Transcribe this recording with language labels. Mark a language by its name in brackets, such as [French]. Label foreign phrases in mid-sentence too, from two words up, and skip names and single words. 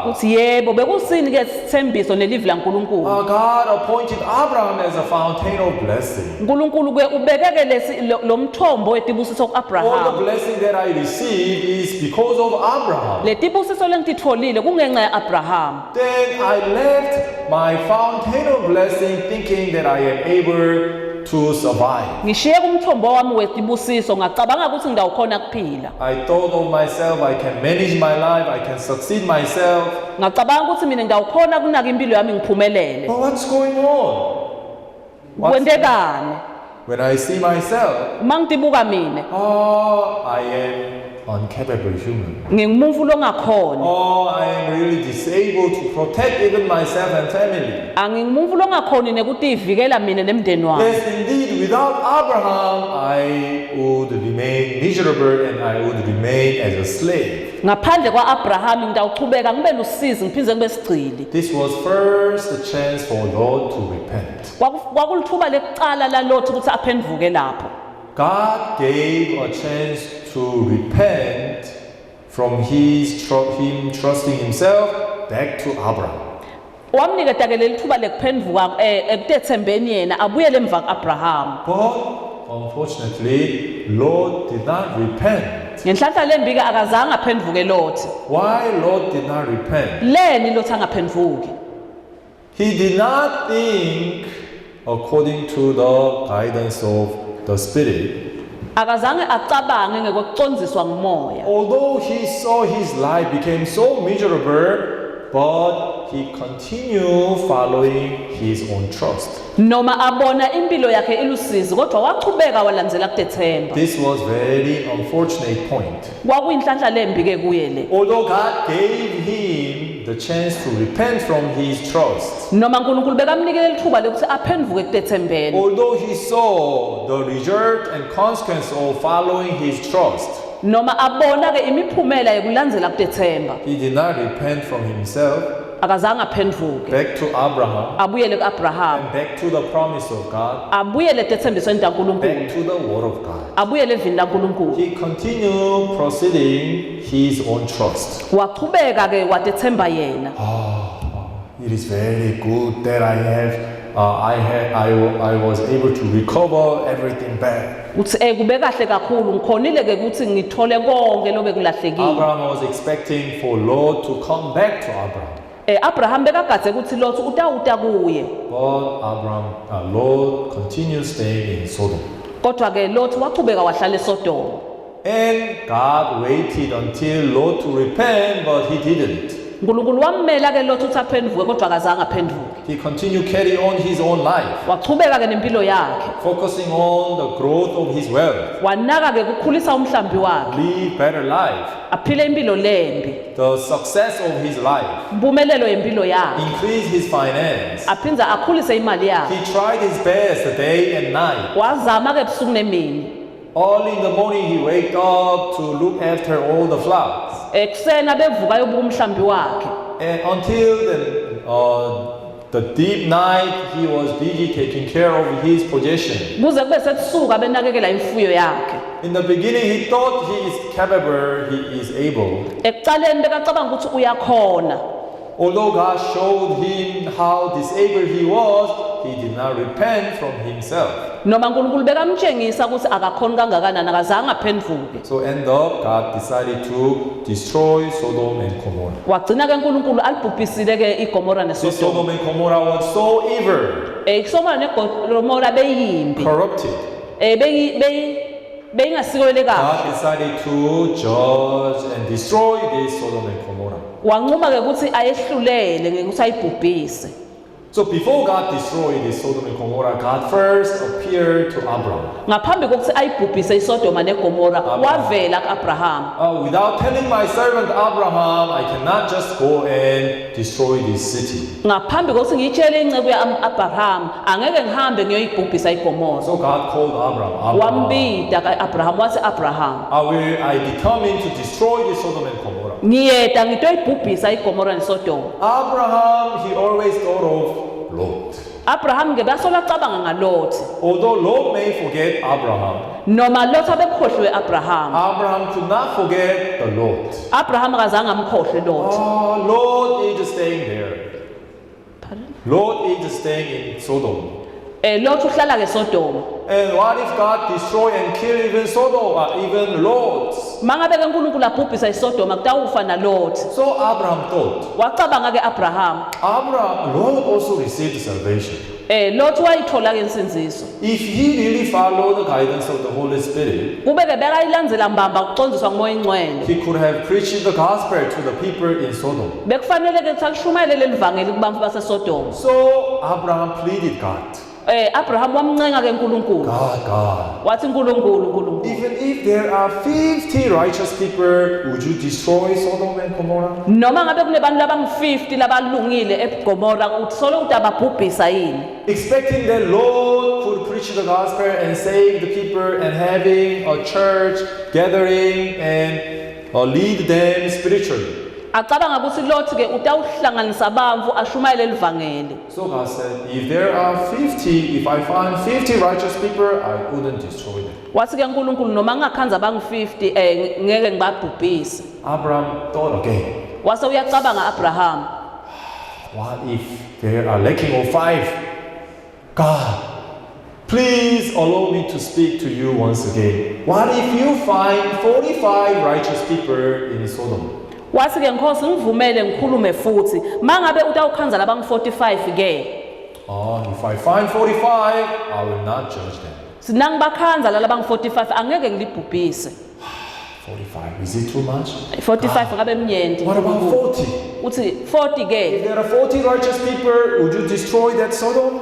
[Swati] Ukuthi yebo bekusini ke isithembiso nelivi laNkulunkulu. [English] God appointed Abraham as a fountain of blessing. [Swati] uNkulunkulu ke ubekeke lo mthombo wetibusiso [English] All the [Swati] kuAbraham. [English] blessing that I received is because of Abraham. [Swati] Letibusiso lengititfolile kungenxa yaAbraham. [English] Then I left my fountain of blessing thinking that I am able to survive. [Swati] Ngishiye kumthombo wami wetibusiso ngacabanga ukuthi ngidawukhona kuphila. [English] I thought of myself, I can manage my life, I can succeed myself. [Swati] Ngacabanga ukuthi mina ngidawukhona kunaka impilo yami ngiphumelele. [English] But what's going on? [Swati] Kwentekani? [English] When I see myself, [Swati] Mangitibuka mina [English] I am incapable human. [Swati] ngingumuntu longakhona. [English] I am really disabled to protect even myself and family. [Swati] Angingumuntu longakhona nekuthi ivikela mina nemndeni wami. [English] Yes, indeed, without Abraham, I would remain miserable and I would remain as a slave. [Swati] Ngaphandle kwaAbraham ngidawuchubeka ngibe lusizi ngiphize kube sigcili. [English] This was first a chance for Lord to repent. [Swati] Kwakulithuba lekucala la Lot ukuthi aphenduke lapho. [English] God gave a chance to repent from him trusting himself back to Abraham. [Swati] Wamniketa ke lelithuba lekuphenduka ekutethembeni yena abuyele emva kaAbraham. [English] But unfortunately, Lord did not repent. [Swati] Ngenhlanhla lembi ke akazange aphenduke Lot. [English] Why Lord did not repent? [Swati] Leni Lot angaphenduki. [English] He did not think according to the guidance of the Spirit. [Swati] Akazange acabange ngekucondziswa ngumoya. [English] Although he saw his life became so miserable, but he continued following his own trust. [Swati] noma abona impilo yakhe ilusizi kodwa wachubeka walandzela kutethemba. [English] This was very unfortunate point. [Swati] Kwakuyinhlanhla lembi ke kuye le. [English] Although God gave him the chance to repent from his trust, [Swati] Noma uNkulunkulu bekamnikele lithuba lokuthi aphenduke kutethembeni. [English] although he saw the result and consequence of following his trust, [Swati] Noma abona ke imiphumela yokulandzela kutethemba. [English] he did not repent from himself, [Swati] Akazange aphenduke. [English] back to Abraham, [Swati] Abuyele kuAbraham. [English] and back to the promise of God, [Swati] Abuyele etethembisweni kaNkulunkulu. [English] back to the word of God. [Swati] Abuyele evini laNkulunkulu. [English] He continued proceeding his own trust. [Swati] Wachubeka ke watethemba yena. [English] It is very good that I was able to recover everything back. [Swati] Uthi kube kahle kakhulu ngikhonile ke ukuthi ngithole konke lobe kulahlekile. [English] Abraham was expecting for Lot to come back to Abraham. [Swati] Abraham bekagadze ukuthi Lot utawuta kuye. [English] But Lot continued staying in Sodom. [Swati] Kodwa ke Lot wachubeka wahlala eSodoma. [English] And God waited until Lot to repent, but he didn't. [Swati] uNkulunkulu wammela ke Lot ukuthi aphenduke kodwa akazange aphenduke. [English] He continued carry on his own life, [Swati] Wachubeka ke nempilo yakhe. [English] focusing on the growth of his wealth, [Swati] Wanaka ke kukhulisa umhlambi wakhe. [English] live better life, [Swati] Aphile impilo lembi. [English] the success of his life, [Swati] Impumelelo yempilo yakhe. [English] increase his finance. [Swati] Aphinza akhulise imali yakhe. [English] He tried his best day and night. [Swati] Wazama ke ebusuku nemini. [English] Early in the morning he wake up to look after all the flocks. [Swati] Eksena bevuka yobuka umhlambi wakhe. [English] And until the deep night he was busy taking care of his possession. [Swati] Kuze kube setsuka benakekela imfuyo yakhe. [English] In the beginning he thought he is capable, he is able. [Swati] Ekuqaleni bekacabanga ukuthi uyakhona. [English] Although God showed him how disabled he was, he did not repent from himself. [Swati] Noma uNkulunkulu bekamtshengisa ukuthi akakhona kangakanani akazange aphenduke. [English] So end up, God decided to destroy Sodom and Gomorrah. [Swati] Wagcina ke uNkulunkulu alibhubhisile ke iGomora [English] This [Swati] neSodoma. [English] Sodom and Gomorrah was so evil, [Swati] Isomora neGomora beyimbi. [English] corrupted. [Swati] Beyingasikole kahle. [English] God decided to judge and destroy this Sodom and Gomorrah. [Swati] Wanquma ke ukuthi ayehlulele ngekuthi ayibhubhise. [English] So before God destroyed this Sodom and Gomorrah, God first appeared to Abraham. [Swati] Ngaphambi kokuthi ayibhubhise iSodoma neGomora wavela kuAbraham. [English] Without telling my servant Abraham, I cannot just go and destroy this city. [Swati] Ngaphambi kokuthi ngiyitshele incebo yaAbraham angeke ngihambe ngiyoyibhubhisa iGomora. [English] So God called Abraham. [Swati] Wambida kaAbraham wathi Abraham [English] I determined to destroy this Sodom and Gomorrah. [Swati] ngiyeda ngitoyibhubhisa iGomora neSodoma. [English] Abraham, he always thought of Lot. [Swati] Abraham ngebasola cabanga ngaLot. [English] Although Lot may forget Abraham, [Swati] Noma Lot abekhohlwe Abraham. [English] Abraham could not forget the Lot. [Swati] Abraham akazange amkhohle Lot. [English] Lot is staying there. Pardon? Lot is staying in Sodom. [Swati] Lot uhlala ke Sodoma. [English] And what if God destroy and kill even Sodom, even Lot? [Swati] Mangabe ke uNkulunkulu abhubhisa iSodoma kutawufa naLot. [English] So Abraham thought. [Swati] Wacabanga ke Abraham. [English] Lot also received salvation. [Swati] Lot wayithola ke insinziso. [English] If he really followed the guidance of the Holy Spirit, [Swati] Kube ke bekayilandzela mbamba ukucondziswa ngumoya ingcwele. [English] he could have preached the gospel to the people in Sodom. [Swati] Bekufanele ke tsakushumayele lelivangeli kubantu baseSodoma. [English] So Abraham pleaded God. [Swati] Abraham wamncenga ke uNkulunkulu. [English] God. [Swati] Wathi uNkulunkulu. [English] Even if there are 50 righteous people, would you destroy Sodom and Gomorrah? [Swati] Noma ngabe kunebantu labang50 labalungile eGomora uthi solo utababhubhisa yini? [English] Expecting that Lord could preach the gospel and save the people and having a church gathering and lead them spiritually. [Swati] Acabanga ukuthi Lot ke utawuhlanganisa abamvu ashumayele lelivangeli. [English] So God said, if I find 50 righteous people, I wouldn't destroy them. [Swati] Wathi ke uNkulunkulu noma ngakhanza abang50 ngeke ngibabhubhise. [English] Abraham thought again, [Swati] Wase uyacabanga Abraham. [English] what if there are lacking of 5? God, please allow me to speak to you once again. What if you find 45 righteous people in Sodom? [Swati] Wathi ke Nkosi ngivumele ngikhulume futhi mangabe utawukhanza labang45 ke. [English] If I find 45, I will not judge them. [Swati] Sinangibakhanza lalabang45 angeke ngilibhubhise. [English] 45. Is it too much? [Swati] 45 ngabe mnyenti. [English] What about 40? [Swati] Uthi 40 ke. [English] If there are 40 righteous people, would you destroy that Sodom?